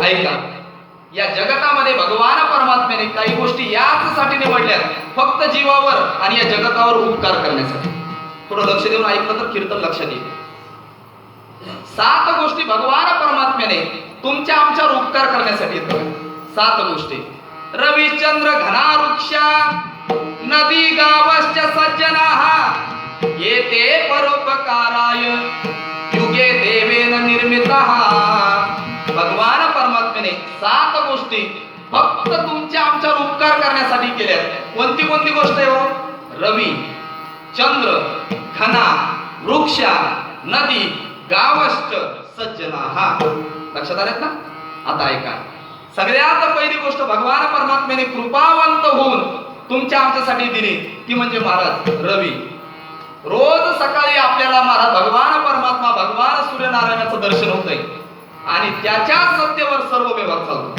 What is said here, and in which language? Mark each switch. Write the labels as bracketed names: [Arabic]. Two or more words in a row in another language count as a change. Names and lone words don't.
[Marathi] ऐका, या जगतामध्ये भगवान परमात्म्याने काही गोष्टी याचसाठी निवडल्यात, फक्त जीवावर आणि या जगतावर उपकार करण्यासाठी. थोडं लक्ष देऊन ऐकलं तर कीर्तन लक्षात येईल. 7 गोष्टी भगवान परमात्म्याने तुमच्या आमच्यावर उपकार करण्यासाठी येतात. 7 गोष्टी. [Sanskrit] रविचंद्र घना वृक्षा नदी गावश्च सज्जनाः येते परोपकाराय युगे देवेन निर्मितः. [Marathi] भगवान परमात्म्याने 7 गोष्टी फक्त तुमच्या आमच्यावर उपकार करण्यासाठी केल्यात. कोणती गोष्ट आहे हो? रवी, चंद्र, [Sanskrit] घना, वृक्षा, नदी, गावश्च सज्जना. [Marathi] लक्षात आलेत ना? आता ऐका, सगळ्यात पहिली गोष्ट भगवान परमात्म्याने कृपावंत होऊन तुमच्या आमच्यासाठी दिली ती म्हणजे महाराज रवी. रोज सकाळी आपल्याला महाराज भगवान परमात्मा भगवान सूर्यनारायणाचं दर्शन होत आहे आणि त्याच्या सत्तेवर सर्व व्यवहार चालतो.